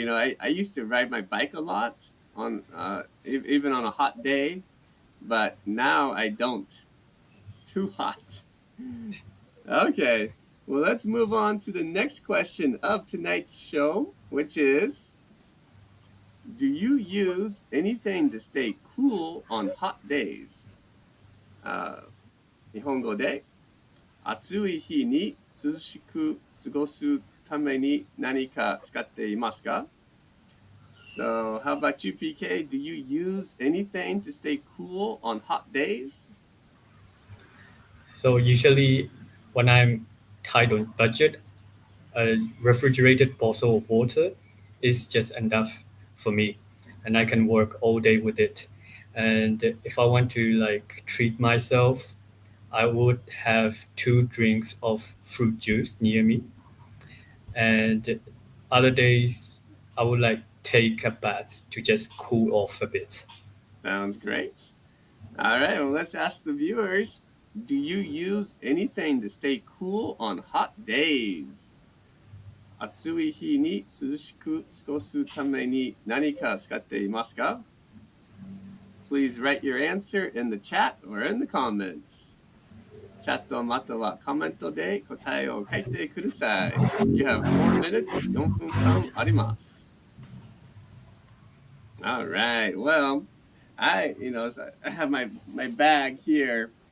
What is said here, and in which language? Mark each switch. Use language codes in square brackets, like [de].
[en] You know, I used to ride my bike a lot on even on a hot day, but now I don't. It's too hot. Okay. Well, let's move on to the next question of tonight's show, which is, do you use anything to stay cool on hot days? [ja] 日本語で暑い日に涼しく過ごすために何か使っていますか? [en] So, how about you, PK? Do you use anything to stay cool on hot days? So usually, when I'm tight on budget, a refrigerated bottle of water is just enough for me, and I can work all day with it. And if I want to like treat myself, I would have two drinks of fruit juice near me, and other days I would like take a bath to just cool off a bit. Sounds great. All right, well, let's ask the viewers. Do you use anything to stay cool on hot days? [ja] 暑い日に涼しく過ごすために何か使っていますか? [en] Please write your answer in the chat or in the comments. [ja] チャットまたはコメントで答えを書いてください. [en] You have 4 minutes, [ja] 4分間あります. [en] All right. Well, I have my bag here.